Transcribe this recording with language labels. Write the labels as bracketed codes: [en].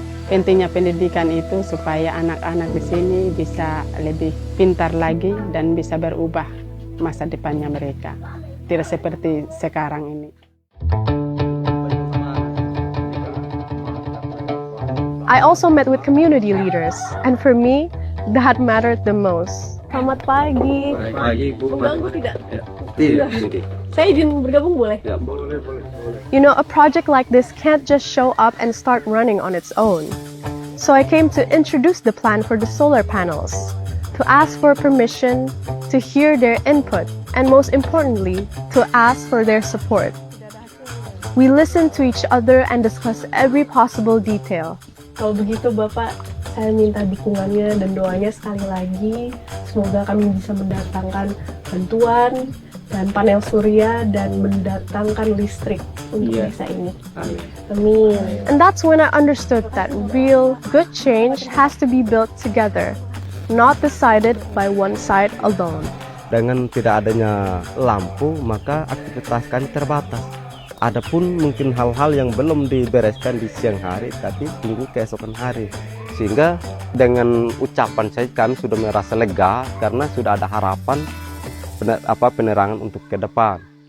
[id] Pentingnya pendidikan itu supaya anak-anak di sini bisa lebih pintar lagi dan bisa berubah masa depannya mereka. Tidak seperti sekarang ini. [en] I also met with community leaders, and for me, that mattered the most. [id] Selamat pagi. Pagi, Bu. Mengganggu tidak? Tidak. Saya izin bergabung boleh? Ya, boleh. [en] You know, a project like this can't just show up and start running on its own. So I came to introduce the plan for the solar panels, to ask for permission, to hear their input, and most importantly, to ask for their support. We listened to each other and discussed every possible detail. [id] Kalau begitu Bapak, saya minta dukungannya dan doanya sekali lagi Semoga kami bisa mendatangkan bantuan dan panel surya dan mendatangkan listrik untuk desa ini. Amin. [en] And that's when I understood that real good change has to be built together, not decided by one side alone. [id] Dengan tidak adanya lampu, maka aktivitas kami terbatas. Adapun mungkin hal-hal yang belum dibereskan di siang hari, tapi tunggu keesokan hari. Sehingga dengan ucapan saya kami sudah merasa lega karena sudah ada harapan penerangan untuk ke depan.